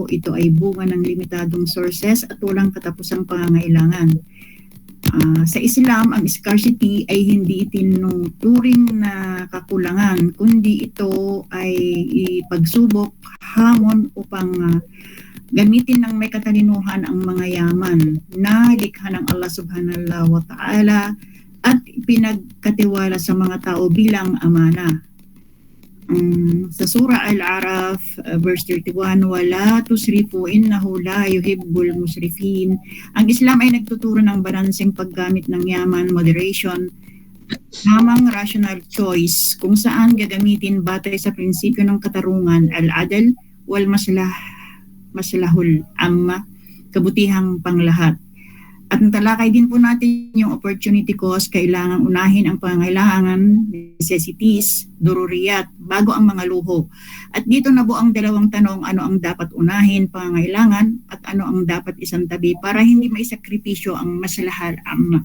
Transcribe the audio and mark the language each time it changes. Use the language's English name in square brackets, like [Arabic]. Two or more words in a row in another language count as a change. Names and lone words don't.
[Filipino] Ito ay bunga ng limitadong sources at walang katapusang pangangailangan. Sa Islam, ang scarcity ay hindi itinuturing na kakulangan, kundi ito ay ipagsubok, hamon upang gamitin ng may katalinuhan ang mga yaman na likha ng Allah [Arabic] سبحانه وتعالى [Filipino] at pinagkatiwala sa mga tao bilang amana. Sa Surah Al-Araf, verse 31, [Arabic] ولا تسرفوا إنه لا يحب المسرفين. [Filipino] Ang Islam ay nagtuturo ng balanseng paggamit ng yaman, moderation, tamang [English] rational choice [Filipino] kung saan gagamitin batay sa prinsipyo ng katarungan, [Arabic] العدل والمصلحة العامة, [Filipino] kabutihang panglahat. At natalakay din po natin yung [English] opportunity cost, [Filipino] kailangan unahin ang pangangailangan, necessities, dururiyat, bago ang mga luho. At dito nabuo ang dalawang tanong, ano ang dapat unahin, pangangailangan, at ano ang dapat isantabi para hindi maisakripisyo ang [Arabic] المصلحة العامة.